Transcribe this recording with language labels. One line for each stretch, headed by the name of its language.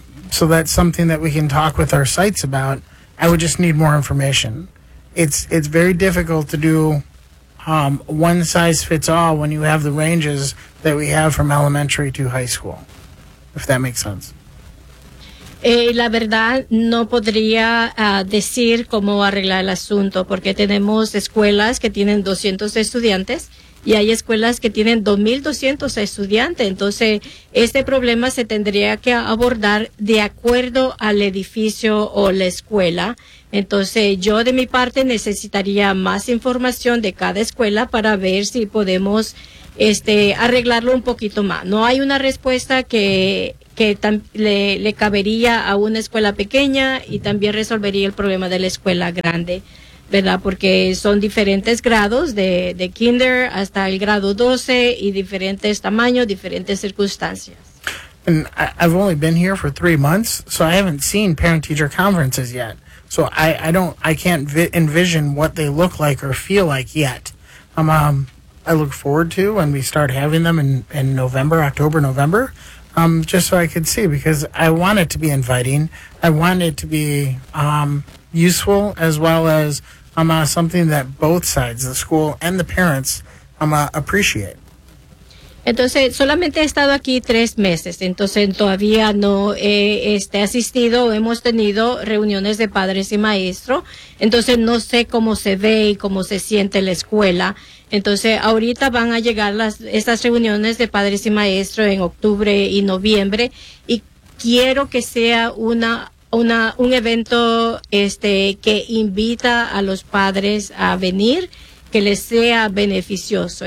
English: So that's something that we can talk with our sites about. I would just need more information. It's very difficult to do one size fits all when you have the ranges that we have from elementary to high school, if that makes sense.
Spanish: La verdad, no podría decir cómo arreglar el asunto, porque tenemos escuelas que tienen 200 estudiantes y hay escuelas que tienen 2,200 estudiantes. Entonces, este problema se tendría que abordar de acuerdo al edificio o la escuela. Entonces, yo de mi parte necesitaría más información de cada escuela para ver si podemos arreglarlo un poquito más. No hay una respuesta que le cabería a una escuela pequeña y también resolvería el problema de la escuela grande, ¿verdad? Porque son diferentes grados de kinder hasta el grado 12 y diferentes tamaños, diferentes circunstancias.
English: And I've only been here for 3 months, so I haven't seen parent-teacher conferences yet. So I can't envision what they look like or feel like yet. I look forward to when we start having them in November, October, November, just so I could see, because I want it to be inviting. I want it to be useful, as well as something that both sides, the school and the parents, appreciate.
Spanish: Entonces, solamente he estado aquí 3 meses, entonces todavía no he asistido, hemos tenido reuniones de padres y maestros, entonces no sé cómo se ve y cómo se siente la escuela. Entonces, ahorita van a llegar estas reuniones de padres y maestros en octubre y noviembre, y quiero que sea un evento que invita a los padres a venir, que les sea beneficioso.